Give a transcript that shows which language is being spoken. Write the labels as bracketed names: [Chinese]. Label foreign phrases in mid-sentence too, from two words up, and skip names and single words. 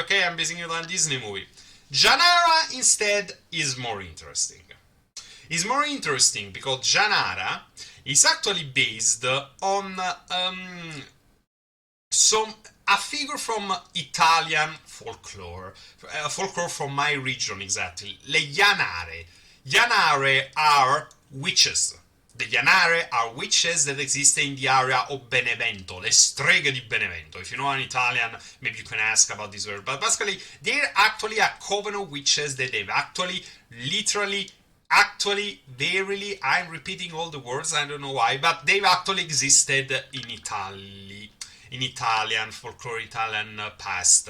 [English] Okay, I'm basing it on a Disney movie. Janara, instead, is more interesting. Is more interesting because Janara is actually based on a figure from Italian folklore, folklore from my region exactly, [Italian] le Janare. [English] Janare are witches. The Janare are witches that exist in the area of Benevento, [Italian] le streghe di Benevento. [English] If you know an Italian, maybe you can ask about this word. But basically, they're actually a coven of witches that they've actually, literally, verily, I'm repeating all the words, I don't know why, but they've actually existed in Italy. In Italian, folklore Italian past.